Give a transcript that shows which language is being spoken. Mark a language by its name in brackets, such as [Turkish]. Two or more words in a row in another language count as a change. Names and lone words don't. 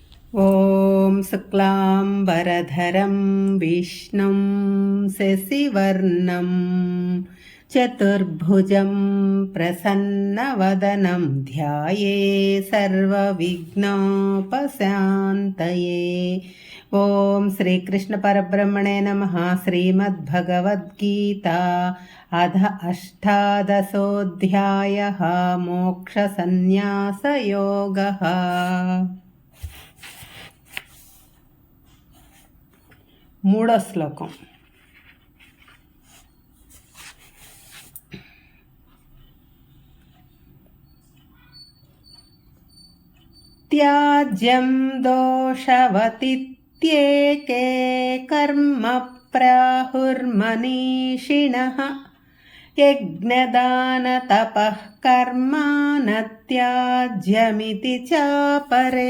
[Sanskrit] ॐ शुक्लाम्बरधरं विष्णुं शशिवर्णं चतुर्भुजं प्रसन्नवदनं ध्याये सर्वविघ्नोपशान्तये। ॐ श्रीकृष्णपरब्रह्मणे नमः। श्रीमद्भगवद्गीता अध अष्टादशोऽध्यायः मोक्षसंन्यासयोगः। [Telugu] మూడో శ్లోకం. [Sanskrit] త్యాజ్యం దోషవతిత్యేకే కర్మ ప్రాహుర్మనీషిణః యజ్ఞదాన తపః కర్మ న త్యాజ్యమితి చాపరే.